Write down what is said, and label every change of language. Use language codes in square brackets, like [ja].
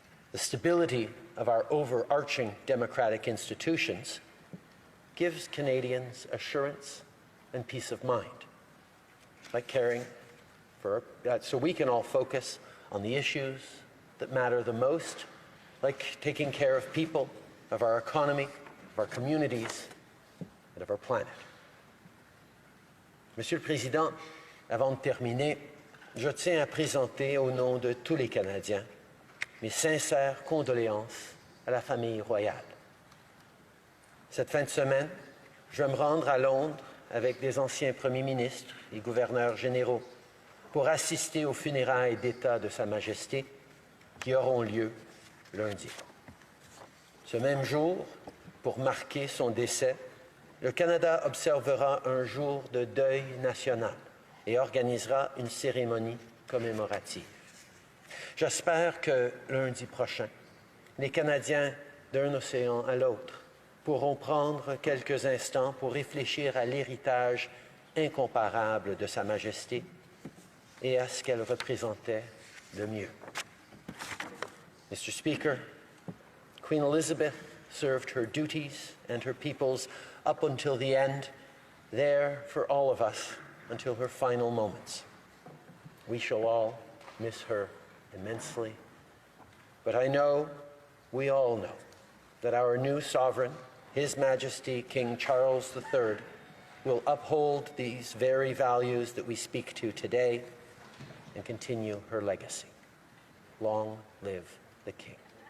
[en] The stability of our overarching democratic institutions gives Canadians assurance and peace of mind by caring for, so we can all focus on the issues that matter the most, like taking care of people, of our economy, of our communities, and of our planet. [fr] Monsieur le Président, avant de terminer, je tiens à présenter au nom de tous les Canadiens mes sincères condoléances à la famille royale. Cette fin de semaine, je vais me rendre à Londres avec des anciens premiers ministres et gouverneurs généraux pour assister aux funérailles d'État de Sa Majesté qui auront lieu lundi. Ce même jour, pour marquer son décès, le Canada observera un jour de deuil national et organisera une cérémonie commémorative. J'espère que lundi prochain, les Canadiens d'un océan à l'autre pourront prendre quelques instants pour réfléchir à l'héritage incomparable de Sa Majesté et à ce qu'elle représentait de mieux. [en] Mr. Speaker, Queen Elizabeth served her duties and her people's up until the end, there for all of us until her final moments. We shall all miss her immensely, but I know, we all know, that our new sovereign, His Majesty King Charles III, will uphold these very values that we speak to today and continue her legacy. Long live the King.